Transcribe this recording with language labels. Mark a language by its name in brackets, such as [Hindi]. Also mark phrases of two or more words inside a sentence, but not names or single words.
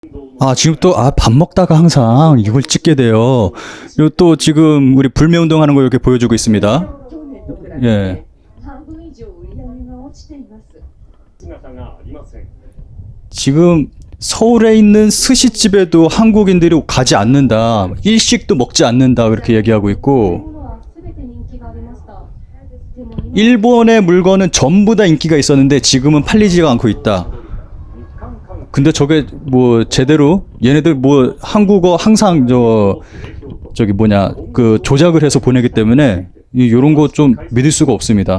[Korean] 아, 지금 또, 밥 먹다가 항상 이걸 찍게 돼요. 요 또 지금 우리 불매운동 하는 거 이렇게 보여주고 있습니다. 예. [Japanese] 半分以上売り上げが落ちています。 [Korean] 지금 서울에 있는 스시집에도 한국인들이 가지 않는다. 일식도 먹지 않는다. 그렇게 얘기하고 있고, [Japanese] 物は全て人気がありました。でも今 [Korean] 일본의 물건은 전부 다 인기가 있었는데 지금은 팔리지가 않고 있다. 근데 저게 뭐 제대로 얘네들 뭐 한국어 항상 저기 뭐냐 그 조작을 해서 보내기 때문에 요런 거 좀 믿을 수가 없습니다.